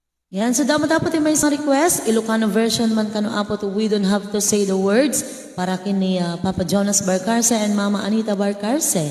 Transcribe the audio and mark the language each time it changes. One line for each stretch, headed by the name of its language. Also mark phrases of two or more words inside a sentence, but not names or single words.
Iloko: Yan, so
Filipino: dapat may isang
Iloko: request,
English: Ilocano version
Iloko: man kano apo to We Don't Have to Say the Words para kini Papa Jonas Barcarce and Mama Anita Barcarce.